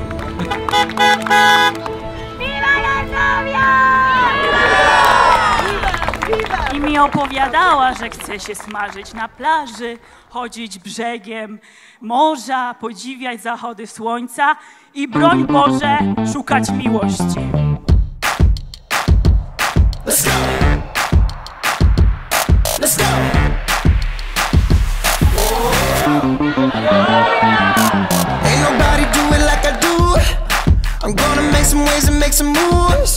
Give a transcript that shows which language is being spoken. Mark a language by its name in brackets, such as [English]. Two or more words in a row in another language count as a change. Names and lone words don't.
[Spanish] ¡Viva los novios! [Polish] I mi opowiadała, że chce się smażyć na plaży, chodzić brzegiem morza, podziwiać zachody słońca i broń Boże szukać miłości. [English] Let's go. Let's go. Ain't nobody do it like I do. I'm gonna make some waves and make some moves.